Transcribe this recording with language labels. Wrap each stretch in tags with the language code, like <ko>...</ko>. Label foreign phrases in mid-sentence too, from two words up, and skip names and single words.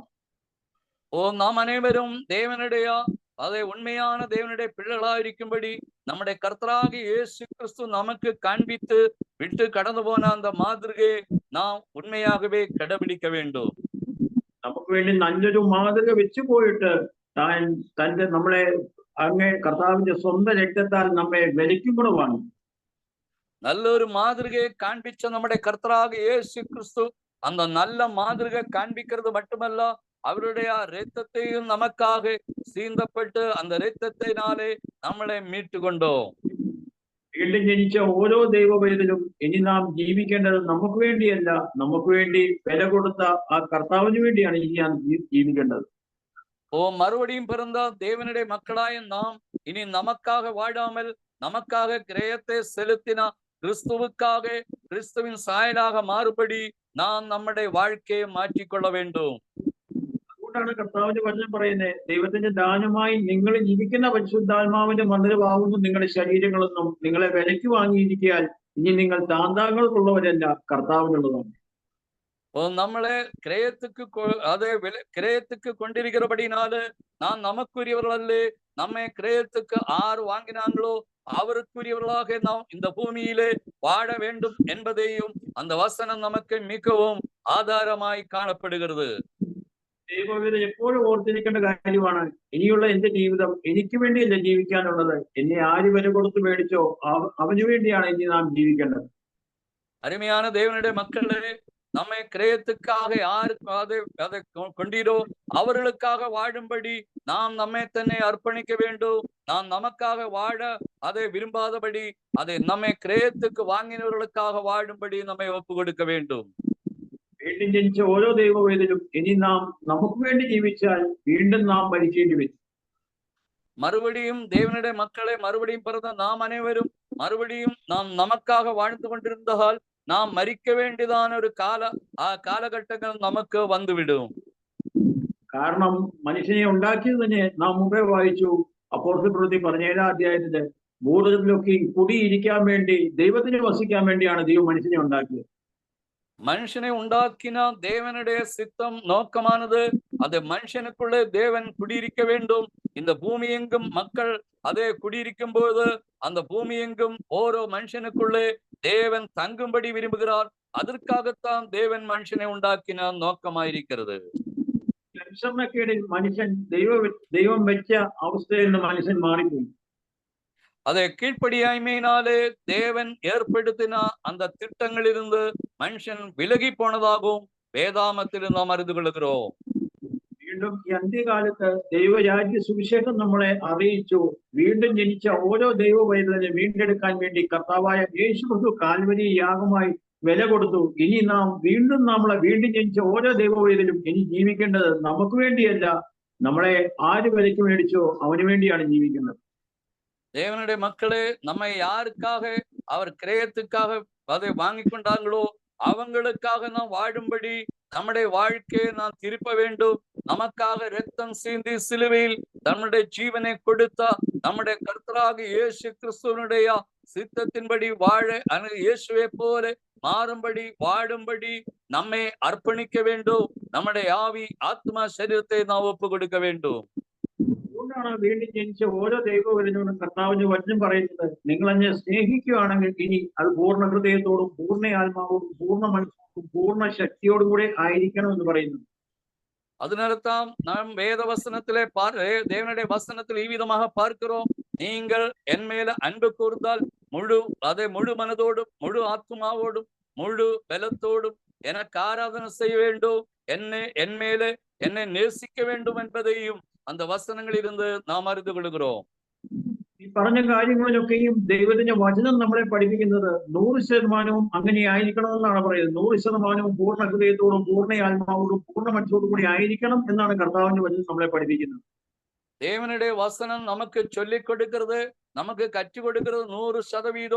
<ta>நாம் அனைவரும் தேவனுடைய உண்மையான தேவனுடைய பிள்ளைகளாயிருக்கும்படி நம்முடைய கர்த்தராகிய இயேசு கிறிஸ்து நமக்கு காண்பித்து விட்டு கடந்து போன அந்த மாதிரியை நாம் உண்மையாகவே கடைபிடிக்க வேண்டும்.</ta> <ml>നമുക്ക് വേണ്ടി നല്ലൊരു മാതൃക വെച്ചു പോയിട്ട് തന്റെ നമ്മളെ അങ്ങേ കർത്താവിന്റെ സ്വന്തം രക്തത്താൽ നമ്മെ വിലയ്ക്കും കൂടെ വാങ്ങി. നല്ലൊരു മാതൃകയെ കാണിച്ച നമ്മുടെ കർത്താവായ യേശു ക്രിസ്തു</ml> <ta>அந்த நல்ல மாதൃகை காண்பிக்கிறது மட்டுமல்ல, அவருடைய இரத்தத்தையும் நமக்காக சீந்தப்பட்டு அந்த இரத்தத்தினாலே നമ്മളെ மீட்டு கொண்டோம்.</ta> <ml>വീണ്ടും ജനിച്ച ഓരോ ദൈവ പൈതലും ഇനി നാം ജീവിക്കേണ്ടത് നമുക്ക് വേണ്ടിയല്ല, നമുക്ക് വേണ്ടി വില കൊടുത്ത ആ കർത്താവിന് വേണ്ടിയാണ് ഇനി ഞാൻ ജീവിക്കേണ്ടത്.</ml> <ta>மறுபடியும் பிறந்த தேவனுடைய மக்களாய நாம் இனி நமக்காக வாழாமல் நமக்காக கிரயத்தை செலுத்தின கிறிஸ்துவுக்காக கிறிஸ்துவின் சாயலாக மாறுபடி நாம் நம்முடைய வாழ்க்கையை மாற்றிக்கொள்ள வேண்டும்.</ta> <ml>അതുകൊണ്ടാണ് കർത്താവിന്റെ വചനം പറയുന്നത്, ദൈവത്തിന്റെ ദാനമായി നിങ്ങൾ ജീവിക്കുന്ന പരിശുദ്ധാത്മാവിന്റെ മന്ദിരമാകുന്നു നിങ്ങളുടെ ശരീരങ്ങളെന്നും നിങ്ങളെ വിലയ്ക്ക് വാങ്ങിയിരിക്കാൻ ഇനി നിങ്ങൾ താന്താങ്ങൾക്കുള്ളവരല്ല, കർത്താവിനുള്ളതാണ്.</ml> <ta>നമ്മളെ கிரயத்துக்கு கொண்டிருக்கிறபடினால நான் நமக்குரியவர்களே, நம்மை கிரயத்துக்கு ஆறு வாங்கினாங்களோ அவருக்குரியவர்களாக நாம் இந்த பூமியிலே வாழ வேண்டும் என்பதையும் அந்த வசனம் நமக்கு மிகவும் ஆதாரமாய் காணப்படுகிறது.</ta> <ml>ദൈവവിധം എപ്പോഴും ഓർത്തിരിക്കേണ്ട കാര്യമാണ്, ഇനിയുള്ള എന്റെ ജീവിതം എനിക്ക് വേണ്ടിയല്ല ജീവിക്കാനുള്ളത്, എന്നെ ആര് വില കൊടുത്ത് മേടിച്ചോ അവന് വേണ്ടിയാണ് ഇനി നാം ജീവിക്കേണ്ടത്.</ml> <ta>அருமையான தேவனுடைய மக்களே, நம்மை கிரயத்துக்காக யாரு அதை கொண்டீரோ அவர்களுக்காக வாழும்படி நாம் நம்மை தன்னை அர்ப்பணிக்க வேண்டும். நாம் நமக்காக வாழ அதை விரும்பாதபடி அதை நம்மை கிரயத்துக்கு வாங்கினவர்களுக்காக வாழும்படி நம்மை ஒப்பு கொடுக்க வேண்டும்.</ta> <ml>വീണ്ടും ജനിച്ച ഓരോ ദൈവവേദനും ഇനി നാം നമുക്ക് വേണ്ടി ജീവിച്ചാൽ വീണ്ടും നാം മരിക്കേണ്ടി വരും.</ml> <ta>மறுபடியும் தேவனுடைய மக்களை மறுபடியும் பிறந்த நாம் அனைவரும் மறுபடியும் நாம் நமக்காக வாழ்ந்து கொண்டிருந்தால் நாம் மரிக்க வேண்டியதான ஒரு</ta> <ml>കാലഘട്ടങ്ങൾ നമുക്ക് വന്നുവിടും. കാരണം മനുഷ്യനെ ഉണ്ടാക്കിയത് തന്നെ നാം മുമ്പേ വായിച്ചു, അപ്പോസ്തല പ്രവൃത്തി 17-ാം അധ്യായത്തില് ഭൂതലത്തിലൊക്കെ കുടിയിരിക്കാൻ വേണ്ടി ദൈവത്തിന് വസിക്കാൻ വേണ്ടിയാണ് ദൈവം മനുഷ്യനെ ഉണ്ടാക്കിയത്.</ml> <ta>மனுஷனை உண்டாக்கின தேவனுடைய சித்தம் நோக்கமானது அது மனுஷனுக்குள்ளே தேவன் குடியிருக்க வேண்டும். இந்த பூமி எங்கும் மக்கள் அதை குடியிருக்கும் போது அந்த பூமி எங்கும் ஓரோ மனுஷனுக்குள்ளே தேவன் தங்கும்படி விரும்புகிறார். அதற்காகத்தான் தேவன் மனுஷனை உண்டாக்கின நோக்கமாயிருக்கிறது.</ta> <ml>അനുസരണക്കേടിൽ മനുഷ്യൻ ദൈവം വെച്ച അവസ്ഥയിൽ നിന്ന് മനുഷ്യൻ മാറിപ്പോയി.</ml> <ta>அதை கீழ்ப்படியாய்மையினாலே தேவன் ஏற்படுத்தின அந்த திட்டங்களிலிருந்து மனுஷன் விலகி போனதாகவும் வேதாமத்தில் நாம் அறிந்து கொள்கிறோம்.</ta> <ml>വീണ്ടും ഈ അന്ത്യകാലത്ത് ദൈവരാജ്യ സുവിശേഷം നമ്മളെ അറിയിച്ചു, വീണ്ടും ജനിച്ച ഓരോ ദൈവ പൈതലിനെ വീണ്ടെടുക്കാൻ വേണ്ടി കർത്താവായ യേശു ക്രിസ്തു കാൽവരി യാഗമായി വില കൊടുത്തു. ഇനി നാം വീണ്ടും ജനിച്ച ഓരോ ദൈവ പൈതലും ഇനി ജീവിക്കേണ്ടത് നമുക്ക് വേണ്ടിയല്ല, നമ്മളെ ആര് വിലയ്ക്ക് മേടിച്ചോ അവന് വേണ്ടിയാണ് ജീവിക്കുന്നത്.</ml> <ta>தேவனுடைய மக்களே, நம்மை யாருக்காக அவர் கிரயத்துக்காக அதை வாங்கி கொண்டாங்களோ அவங்களுக்காக நாம் வாழும்படி நம்முடைய வாழ்க்கையை நாம் திருப்ப வேண்டும். நமக்காக இரத்தம் சிந்தி சிலுவையில் தன்னுடைய ஜீவனை கொடுத்த நம்முடைய கர்த்தராகிய இயேசு கிறிஸ்துவனுடைய சித்தத்தின்படி வாழ இயேசுவை போல மாறும்படி வாழும்படி நம்மை அர்ப்பணிக்க வேண்டும். நம்முடைய ஆவி ஆத்மா சரீரத்தை நாம் ஒப்பு கொடுக்க வேண்டும்.</ta> <ml>അതുകൊണ്ടാണ് വീണ്ടും ജനിച്ച ഓരോ ദൈവവചനവും കർത്താവിന്റെ വചനം പറയുന്നത്, നിങ്ങൾ എന്നെ സ്നേഹിക്കുകയാണെങ്കിൽ ഇനി അത് പൂർണ്ണ ഹൃദയത്തോടും പൂർണ്ണ ആത്മാവോടും പൂർണ്ണ മനസ്സോടും പൂർണ്ണ ശക്തിയോടും കൂടെ ആയിരിക്കണം എന്ന് പറയുന്നു.</ml> <ta>அதனால்தான் நாம் வேத வசனத்திலே தேவனுடைய வசனத்தில் இவ்விதமாக பார்க்கிறோம், நீங்கள் என் மேல அன்பு கூர்ந்தால் முழு மனதோடும் முழு ஆத்மாவோடும் முழு பலத்தோடும் எனக்கு ஆராதனை செய்ய வேண்டும், என் மேலே என்னை நேசிக்க வேண்டும் என்பதையும் அந்த வசனங்களில் இருந்து நாம் அறிந்து கொள்கிறோம்.</ta> <ml>ഈ ഈ പറഞ്ഞ കാര്യങ്ങളിലൊക്കെയും ദൈവത്തിന്റെ വചനം നമ്മളെ പഠിപ്പിക്കുന്നത് 100% അങ്ങനെ ആയിരിക്കണമെന്നാണ് പറയുന്നത്. 100% പൂർണ്ണ ഹൃദയത്തോടും പൂർണ്ണ ആത്മാവോടും പൂർണ്ണ മനസ്സോടും കൂടി ആയിരിക്കണം എന്നാണ് കർത്താവിന്റെ വചനം നമ്മളെ പഠിപ്പിക്കുന്നത്.</ml> <ta>தேவனுடைய வசனம் நமக்கு சொல்லிக் கொடுக்கிறது, நமக்கு கற்றுக் கொடுக்கிறது 100%.</ta>